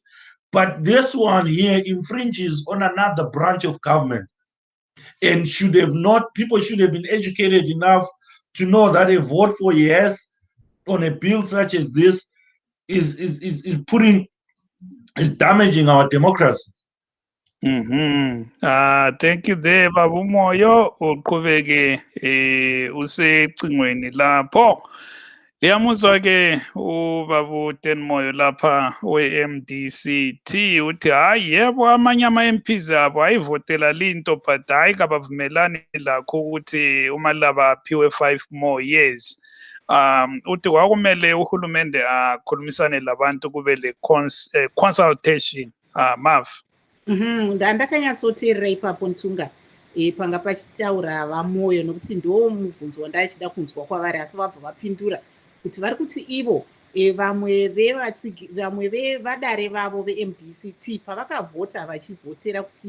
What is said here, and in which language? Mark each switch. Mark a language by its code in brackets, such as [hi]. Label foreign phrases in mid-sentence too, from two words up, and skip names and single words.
[en] But this one here infringes on another branch of government, and people should have been educated enough to know that a vote for yes on a bill such as this is damaging our democracy. Thank you there Baba Moyo [nd] uqhubeke usecingweni lapho. Ngiyamuzwa ke ubaba Ten Moyo lapha we-MDCT uthi hayi yebo amanye ama-MPs abo ayivotela linto but hayi kabavumelani lakho ukuthi uMalaba aphiwe [en] 5 more years. [nd] Uthi kwakumele uhulumende akhulumisane labantu kube le consultation. Mav. [sn] Ndakanyatsoteerera ipapo Ntunga panga pachitaura vaMoyo nokuti ndo mubvunzo wandachida kunzwa kwavari asi vabva vapindura kuti vari kuti ivo vamwe vevadare vavo veMDCT pavakavhota vachivhotera